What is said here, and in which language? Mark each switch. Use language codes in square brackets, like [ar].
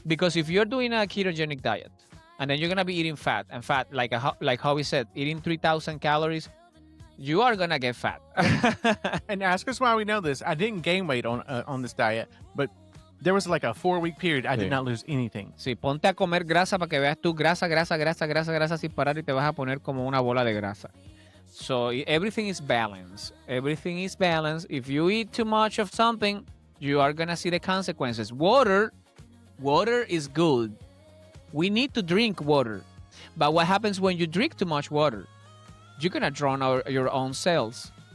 [en] Because if you're doing a ketogenic diet, and then you're going to be eating fat, and fat, like Howie said, eating 3,000 calories, you are going to get fat. And ask us why we know this. I didn't gain weight on this diet, but there was like a 4-week period I did not lose anything. [es] Sí, ponte a comer grasa para que veas tú grasa sin parar y te vas a poner como una bola de grasa. [en] So everything is balanced. Everything is balanced. If you eat too much of something, you are going to see the consequences. Water is good. We need to drink water. But what happens when you drink too much water? You're going to drown out your own cells.